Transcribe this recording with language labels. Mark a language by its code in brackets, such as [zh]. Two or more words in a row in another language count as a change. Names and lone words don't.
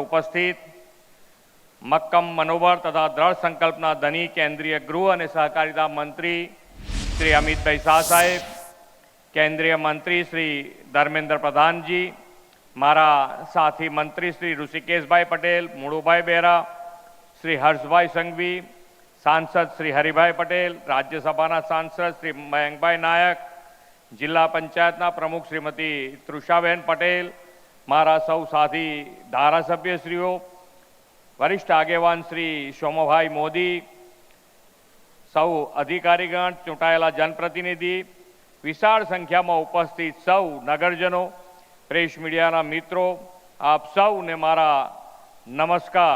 [gu] ઉપસ્થિત મક્કમ મનોબળ તથા દ્રઢ સંકલ્પના ધની કેન્દ્રીય ગૃહ અને સહકારિતા મંત્રી શ્રી અમિતભાઈ શાહ સાહેબ, કેન્દ્રીય મંત્રી શ્રી ધર્મેન્દ્ર પ્રધાનજી, મારા સાથી મંત્રી શ્રી ઋષિકેશભાઈ પટેલ, મુળુભાઈ બેરા, શ્રી હર્ષભાઈ સંઘવી, સાંસદ શ્રી હરિભાઈ પટેલ, રાજ્યસભા સાંસદ શ્રી મયંકભાઈ નાયક, જિલ્લા પંચાયત પ્રમુખ શ્રીમતી તૃષાબેન પટેલ, મારા સૌ સાથી ધારાસભ્યશ્રીઓ, વરિષ્ઠ આગેવાન શ્રી સોમભાઈ મોદી, સૌ અધિકારીગણ, ચૂંટાયેલા જનપ્રતિનિધિ, વિશાળ સંખ્યા મેં ઉપસ્થિત સૌ નગરજનો, પ્રેસ મીડિયા મિત્રો, આપ સૌ ને મારા નમસ્કાર।